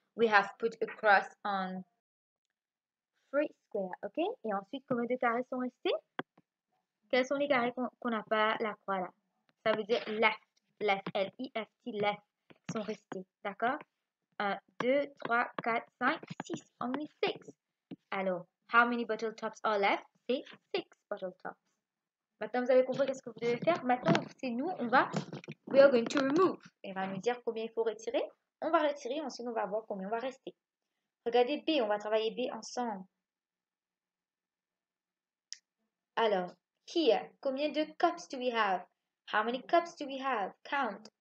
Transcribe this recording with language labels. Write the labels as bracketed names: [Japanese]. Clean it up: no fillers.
[English] We have put a cross on 3 square, ok? [French] Et ensuite, combien de carrés sont restés? Quels sont les carrés qu'on n'a pas la croix là? Ça veut dire left, L-I-F-T, left, sont restés, d'accord? [English] 1, 2, 3, 4, 5, 6, only 6. Alors, how many bottle tops are left? [French] C'est 6 bottle tops. Maintenant, vous avez compris qu'est-ce que vous devez faire. Maintenant, c'est nous, [English] we are going to remove. [French] Il va nous dire combien il faut retirer. On va retirer, ensuite on va voir combien on va rester. Regardez B, on va travailler B ensemble. [English] Alors, here, [French] combien de [English] cups do we have? How many cups do we have? Count.